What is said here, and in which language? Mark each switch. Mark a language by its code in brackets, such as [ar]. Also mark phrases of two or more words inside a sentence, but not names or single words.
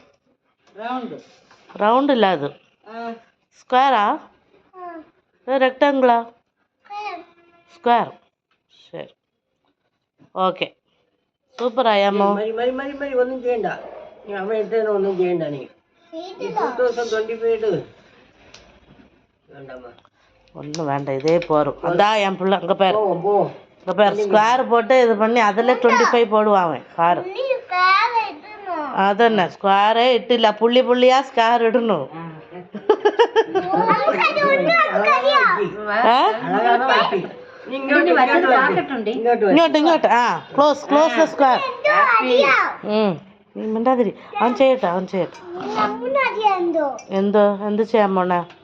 [ml] റൗണ്ട് ഇല്ല അത്. സ്ക്വയറാ? റെക്ടാങ്കിളാ? സ്ക്വയർ. ശരി ഓക്കെ. സൂപ്പറായമ്മോ. ഒന്നും ചെയ്യണ്ട. ഒന്നും ചെയ്യണ്ട. നീ [ta] ஒன்றும் வேண்டாம். இதே போதும். அதான் என் பிள்ளை அங்கே பேர் ஸ்கொயர் போட்டு இது பண்ணி அதில் 25 போடுவான் அவன் கார். [ml] അതന്നെ സ്ക്വയറേ ഇട്ടില്ല. പുള്ളിയാ സ്ക്വയർ ഇടണു. ഇങ്ങോട്ട് [en] close the square. [ml] നീ മിണ്ടാതിരി. അവൻ ചെയ്യട്ടെ. എന്ത് ചെയ്യാൻ പോണേ?